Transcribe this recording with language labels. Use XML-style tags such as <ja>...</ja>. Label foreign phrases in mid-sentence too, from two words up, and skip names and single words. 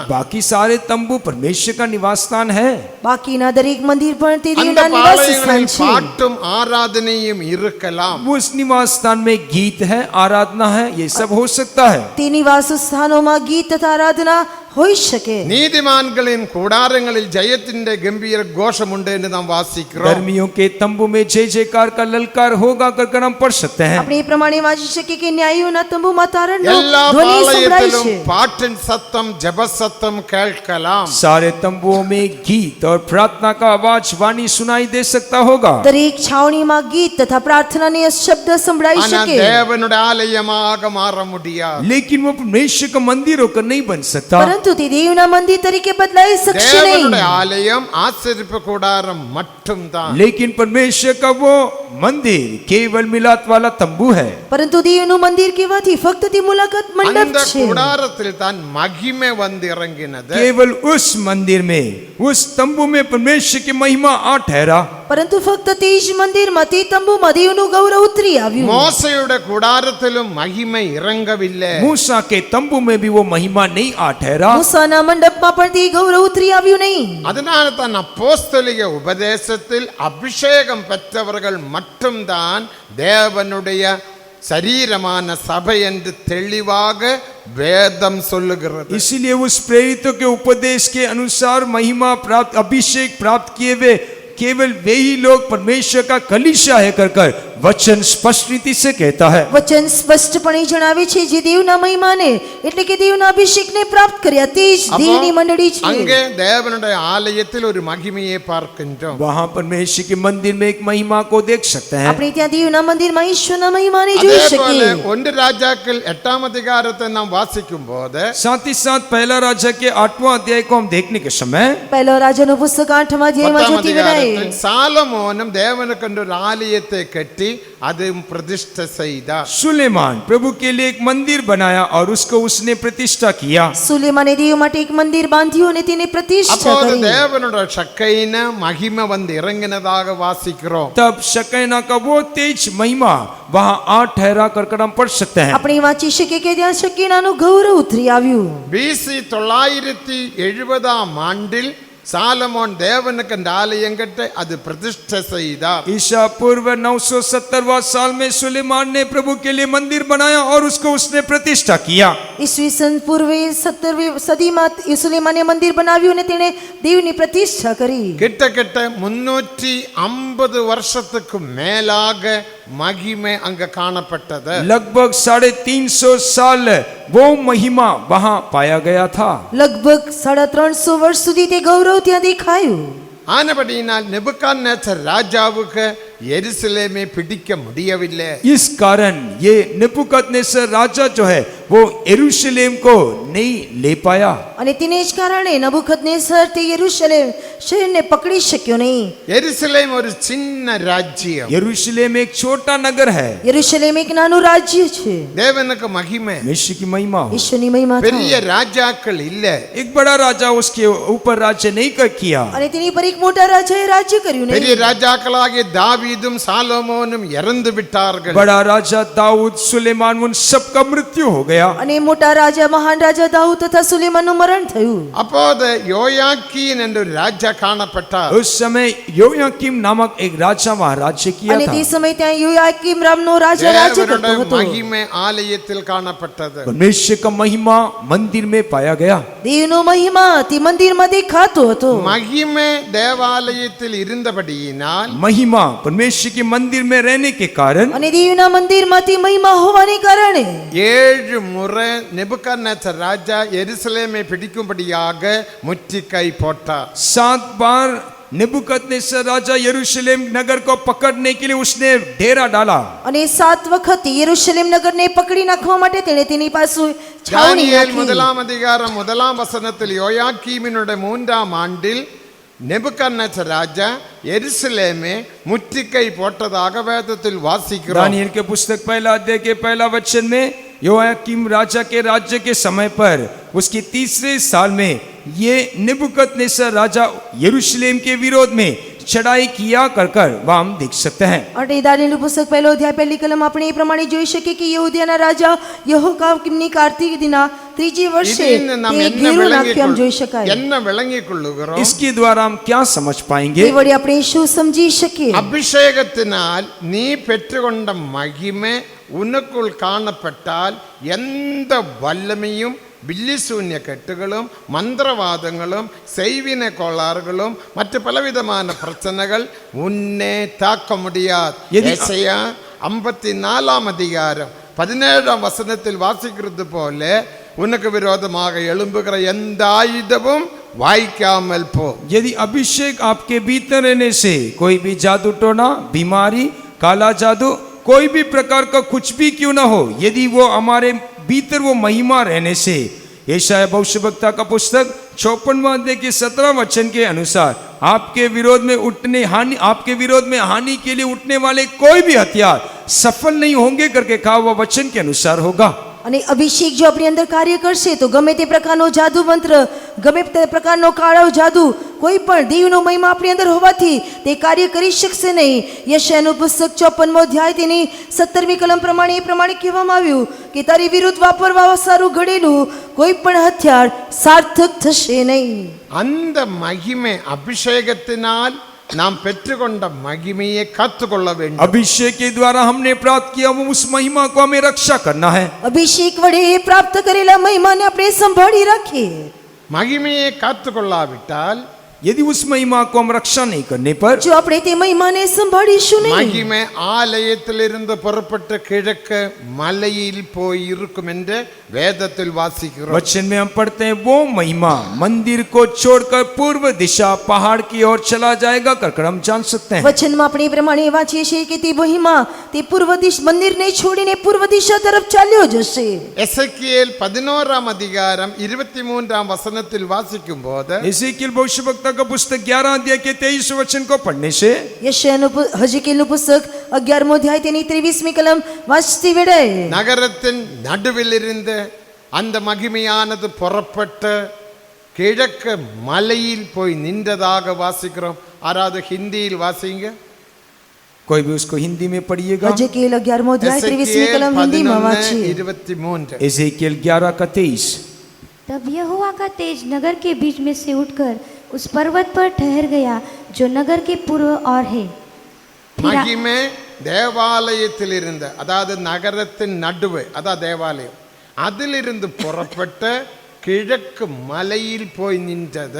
<hi>बाकी सारे तंबू परमेश्वर का निवास स्थान है।</hi> <gu>બાકીના દરેક મંદિર પણ તે</gu> <ta>அந்த</ta> <gu>દેવના નિવાસ સ્થાન</gu> <ta>பாளையங்களில்</ta> <gu>છે.</gu> <ta>பாட்டும் ஆராதனையும் இருக்கலாம்.</ta> <hi>वो उस निवास स्थान में गीत है, आराधना है, ये सब हो सकता है।</hi> <gu>તે નિવાસ સ્થાનોમાં ગીત તથા આરાધના હોઈ શકે.</gu> <ta>நீதிமான்களின் கூடாரங்களில் ஜெயத்தின் கம்பீர கோஷம் உண்டு என்று நாம் வாசிக்கிறோம்.</ta> <hi>धर्मियों के तंबू में जय जयकार का ललकार होगा कर हम पढ़ सकते हैं।</hi> <gu>આપણે એ પ્રમાણે વાંચી શકીએ કે ન્યાયીઓના તંબુમાં તારણનો</gu> <ta>எல்லா</ta> <gu>ધ્વનિ સંભળાય</gu> <ta>பாளையத்திலும்</ta> <gu>છે.</gu> <ta>பாட்டின் சத்தம் ஜெப சத்தம் கேட்கலாம்.</ta> <hi>सारे तंबुओं में गीत और प्रार्थना का आवाज वाणी सुनाई दे सकता होगा।</hi> <gu>દરેક છાવણીમાં ગીત તથા પ્રાર્થનાની શબ્દ સંભળાઈ</gu> <ta>ஆனா</ta> <gu>શકે.</gu> <ta>தேவனுடைய ஆலயமாக மாற முடியாது.</ta> <hi>लेकिन वो परमेश्वर का मंदिर होकर नहीं बन सकता।</hi> <gu>પરંતુ તે દેવના મંદિર તરીકે બદલાઈ શકશે</gu> <ta>தேவனுடைய</ta> <gu>નહીં.</gu> <ta>ஆலயம் ஆசரிப்பு கூடாரம் மட்டும்தான்.</ta> <hi>लेकिन परमेश्वर का वो मंदिर केवल मिलात वाला तंबू है।</hi> <gu>પરંતુ દેવનું મંદિર કહેવાથી ફક્ત તે મુલાકાત મંડપ</gu> <ta>அந்த</ta> <gu>છે.</gu> <ta>கூடாரத்தில் தான் மகிமை வந்து இறங்கினது.</ta> <hi>केवल उस मंदिर में, उस तंबू में परमेश्वर की महिमा आ ठहरा।</hi> <gu>પરંતુ ફક્ત તે જ મંદિરમાં તે તંબુમાં દેવનું ગૌરવ ઉતરી આવ્યું.</gu> <ta>மோசையுடைய கூடாரத்திலும் மகிமை இறங்கவில்லை.</ta> <hi>मूसा के तंबू में भी वो महिमा नहीं आ ठहरा।</hi> <gu>મૂસાના મંડપમાં પણ તે ગૌરવ ઉતરી આવ્યું નહીં.</gu> <ta>அதனால தான் அப்போஸ்தலிக உபதேசத்தில் அபிஷேகம் பெற்றவர்கள் மட்டும்தான் தேவனுடைய சரீரமான சபை என்று தெளிவாக வேதம் சொல்லுகிறது.</ta> <hi>इसीलिए उस प्रेरितों के उपदेश के अनुसार महिमा प्राप्त, अभिषेक प्राप्त किए हुए केवल वे ही लोग परमेश्वर का कलीसिया है कर वचन स्पष्ट रीति से कहता है।</hi> <gu>વચન સ્પષ્ટપણે જણાવે છે જે દેવના મહિમાને એટલે કે દેવના અભિષેકને પ્રાપ્ત કર્યા તે જ દેવની મંડળી છે.</gu> <ta>அங்கே தேவனுடைய ஆலயத்தில் ஒரு மகிமையை பார்க்கின்றோம்.</ta> <hi>वहां परमेश्वर के मंदिर में एक महिमा को देख सकते हैं।</hi> <gu>આપણે ત્યાં દેવના મંદિરમાં ઈશ્વરના મહિમાને</gu> <ta>அதே</ta> <gu>જોઈ</gu> <ta>போல</ta> <gu>શકીએ.</gu> <ta>1 ராஜாக்கள் 8ஆம் அதிகாரத்தை நாம் வாசிக்கும் போது</ta> <hi>साथ ही साथ पहला राजा के 8वां अध्याय को हम देखने के समय</hi> <gu>પહેલો રાજાનો પુસ્તક 8મા અધ્યાયમાં</gu> <ta>10ஆம்</ta> <gu>જોતી વડાય.</gu> <ta>அதிகாரத்தில் சாலமோனும் தேவனுக்கென்று ஒரு ஆலயத்தை கட்டி அதுவும் பிரதிஷ்டை செய்தார்.</ta> <hi>सुलेमान प्रभु के लिए एक मंदिर बनाया और उसको उसने प्रतिष्ठा किया।</hi> <gu>સુલેમાને દેવ માટે એક મંદિર બાંધ્યું અને તેને પ્રતિષ્ઠા</gu> <ta>அப்போது</ta> <gu>કરી.</gu> <ta>தேவனுடைய சக்கைன மகிமை வந்து இறங்கினதாக வாசிக்கிறோம்.</ta> <hi>तब शकैना का वो तेज महिमा वहां आ ठहरा कर हम पढ़ सकते हैं।</hi> <gu>આપણે વાંચી શકીએ કે ત્યાં શકીનાનું ગૌરવ ઉતરી આવ્યું.</gu> <ta>BC 970ஆம் ஆண்டில் சாலமோன் தேவனுக்கு அந்த ஆலயம் கட்டி அது பிரதிஷ்டை செய்தார்.</ta> <hi>ईसा पूर्व 970वां साल में सुलेमान ने प्रभु के लिए मंदिर बनाया और उसको उसने प्रतिष्ठा किया।</hi> <gu>ઈસવીસન પૂર્વે 17મી સદીમાં સુલેમાને મંદિર બનાવ્યું અને તેણે દેવની પ્રતિષ્ઠા કરી.</gu> <ta>கிட்டத்தட்ட 350 வருஷத்துக்கு மேலாக மகிமை அங்க காணப்பட்டது.</ta> <hi>लगभग 350 साल वो महिमा वहां पाया गया था।</hi> <gu>લગભગ 350 વર્ષ સુધી તે ગૌરવ ત્યાં દેખાયું.</gu> <ta>ஆனபடியினால் நெபுகாத்நேச்சர் ராஜாவுக்கு எருசலேமை பிடிக்க முடியவில்லை.</ta> <hi>इस कारण ये नेबुकदनेस्सर राजा जो है वो यरूशलेम को नहीं ले पाया.</hi> <gu>અને તેને જ કારણે નબુકદનેસર તે યરૂશલેમ શહેરને પકડી શક્યો નહીં.</gu> <ta>எருசலேம் ஒரு சின்ன ராஜ்யம்.</ta> <hi>यरूशलेम एक छोटा नगर है.</hi> <gu>યરૂશલેમ એક નાનું રાજ્ય છે.</gu> <ta>தேவனுக்கு மகிமை.</ta> <hi>यीशु की महिमा हो.</hi> <gu>ઈશ્વરની મહિમા</gu> <ta>பெரிய</ta> <gu>થાય.</gu> <ta>ராஜாக்கள் இல்ல.</ta> <hi>एक बड़ा राजा उसके ऊपर राज्य नहीं किया.</hi> <gu>અને તેની પર એક મોટા રાજાએ રાજ્ય કર્યું</gu> <ta>பெரிய</ta> <gu>નહીં.</gu> <ta>ராஜாக்களாகிய தாவீதும் சாலமோனும் இறந்து விட்டார்கள்.</ta> <hi>बड़ा राजा दाऊद सुलेमान उन सबका मृत्यु हो गया.</hi> <gu>અને મોટા રાજા મહાન રાજા દાઉદ તથા સુલેમાનનું મરણ થયું.</gu> <ta>அப்போது யோயாக்கீன் என்ற ஒரு ராஜா காணப்பட்டார்.</ta> <hi>उस समय योयाकीम नामक एक राजा वहां राज्य किया</hi> <gu>અને</gu> <hi>था.</hi> <gu>તે સમય ત્યાં યોયાકીમ નામનો રાજા રાજ્ય કરતો</gu> <ta>தேவனுடைய</ta> <gu>હતો.</gu> <ta>மகிமை ஆலயத்தில் காணப்பட்டது.</ta> <hi>परमेश्वर का महिमा मंदिर में पाया गया.</hi> <gu>દેવનો મહિમા તે મંદિરમાં દેખાતો હતો.</gu> <ta>மகிமை தேவாலயத்தில் இருந்தபடியினால்</ta> <hi>महिमा परमेश्वर के मंदिर में रहने के कारण</hi> <gu>અને દેવના મંદિરમાં તે મહિમા હોવાને કારણે</gu> <ta>7 முறை நெபுகாத்நேச்சர் ராஜா எருசலேமை பிடிக்கும்படியாக முற்றுகை போட்டார்.</ta> <hi>7 बार नेबुकदनेस्सर राजा यरूशलेम नगर को पकड़ने के लिए उसने डेरा डाला.</hi> <gu>અને 7 વખત યરૂશલેમ નગરને પકડી નાખવા માટે તેણે તેની પાસે છાવણી</gu> <ta>தானியேல்</ta> <gu>નાખી.</gu> <ta>1 அதிகாரம் 1 வசனத்தில் யோயாக்கீமினுடைய 3ஆம் ஆண்டில் நெபுகாத்நேச்சர் ராஜா எருசலேமை முற்றுகை போட்டதாக வேதத்தில் வாசிக்கிறோம்.</ta> <hi>दानियेल के पुस्तक पहला अध्याय के पहला वचन में योयाकीम राजा के राज्य के समय पर उसके 3रे साल में ये नेबुकदनेस्सर राजा यरूशलेम के विरोध में चढ़ाई किया कर वह हम देख सकते हैं.</hi> <gu>અને દાનિયેલનું પુસ્તક પહેલો અધ્યાય પહેલી કલમ આપણે એ પ્રમાણે જોઈ શકીએ કે યહૂદિયાના રાજા યહોયાકીમની કાર્તિકીના 3જી વર્ષે</gu> <ta>இதிலிருந்து நாம்</ta> <gu>તે</gu> <ta>என்ன</ta> <gu>ઘેરો નાખ્યો જોઈ શકાય.</gu> <ta>விளங்கிக் கொள்ளுகிறோம்?</ta> <hi>इसके द्वारा हम क्या समझ पाएंगे?</hi> <gu>એ વડે આપણે શું સમજી શકીએ?</gu> <ta>அபிஷேகத்தினால் நீ பெற்றுக்கொண்ட மகிமை உனக்குள் காணப்பட்டால் எந்த வல்லமையும் பில்லிசூன்ய கட்டுகளும் மந்திரவாதங்களும் செய்வின கோளாறுகளும் மற்ற பலவிதமான பிரச்சனைகள் உன்னை தாக்க முடியாது. ஏசாயா 54ஆம் அதிகாரம் 17ஆம் வசனத்தில் வாசிக்கிறது போல உனக்கு விரோதமாக எழும்புகிற எந்த ஆயுதமும் வாய்க்காமல் போ.</ta> <hi>यदि अभिषेक आपके भीतर रहने से कोई भी जादू टोना, बीमारी, काला जादू, कोई भी प्रकार का कुछ भी क्यों ना हो, यदि वो हमारे भीतर वो महिमा रहने से, यशायाह भविष्यवक्ता का पुस्तक 54वां अध्याय के 17 वचन के अनुसार आपके विरोध में हानि के लिए उठने वाले कोई भी हथियार सफल नहीं होंगे करके कहा हुआ वचन के अनुसार होगा.</hi> <gu>અને અભિષેક જો આપણી અંદર કાર્ય કરશે તો ગમે તે પ્રકારનો જાદુ મંત્ર, ગમે તે પ્રકારનો કાળો જાદુ, કોઈ પણ દેવનો મહિમા આપણી અંદર હોવાથી તે કાર્ય કરી શકશે નહીં. યશાયાહનું પુસ્તક 54મો અધ્યાય તેની 17મી કલમ પ્રમાણે એ પ્રમાણે કહેવામાં આવ્યું કે તારી વિરુદ્ધ વાપરવા સારું ઘડેલું કોઈ પણ હથિયાર સાર્થક થશે નહીં.</gu> <ta>அந்த மகிமை அபிஷேகத்தினால் நாம் பெற்றுக்கொண்ட மகிமையை காத்துக்கொள்ள வேண்டும்.</ta> <hi>अभिषेक के द्वारा हमने प्राप्त किया वो उस महिमा को हमें रक्षा करना है.</hi> <gu>અભિષેક વડે પ્રાપ્ત કરેલા મહિમાને આપણે સંભાળી રાખીએ.</gu> <ta>மகிமையை காத்துக்கொள்ளாவிட்டால்</ta> <hi>यदि उस महिमा को हम रक्षा नहीं करने पर,</hi> <gu>જો આપણે તે મહિમાને સંભાળીશું નહીં,</gu> <ta>மகிமை ஆலயத்திலிருந்து புறப்பட்டு கிழக்கு மலையில் போய் இருக்கும் என்று வேதத்தில் வாசிக்கிறோம்.</ta> <hi>वचन में हम पढ़ते हैं वो महिमा मंदिर को छोड़कर पूर्व दिशा पहाड़ की ओर चला जाएगा कर हम जान सकते हैं.</hi> <gu>વચનમાં આપણે એ પ્રમાણે વાંચીએ છીએ કે તે મહિમા તે પૂર્વ દિશા મંદિરને છોડીને પૂર્વ દિશા તરફ ચાલ્યો જશે.</gu> <ta>எசேக்கியேல் 11ஆம் அதிகாரம் 23ஆம் வசனத்தில் வாசிக்கும் போது</ta> <hi>एजेकियेल भविष्यवक्ता का पुस्तक 11 अध्याय के 23 वचन को पढ़ने से</hi> <gu>હજકીલનું પુસ્તક 11મો અધ્યાય તેની 23મી કલમ વાંચતી વેળાએ</gu> <ta>நகரத்தின் நடுவில் இருந்து அந்த மகிமையானது புறப்பட்டு கிழக்கு மலையில் போய் நின்றதாக வாசிக்கிறோம். ஆறாவது ஹிந்தியில் வாசிங்க.</ta> <hi>कोई भी उसको हिंदी में पढ़िएगा.</hi> <gu>હજકીલ 11મો અધ્યાય 23મી કલમ હિન્દીમાં વાંચીએ. 11:23</gu> <hi>एजेकियेल 11 का 23. तब यहोवा का तेज नगर के बीच में से उठकर उस पर्वत पर ठहर गया जो नगर के पूर्व और है.</hi> <ta>மகிமை தேவாலயத்தில் இருந்த, அதாவது நகரத்தின் நடுவு, அதாவது தேவாலயம், அதிலிருந்து புறப்பட்டு கிழக்கு மலையில் போய் நின்றது.</ta>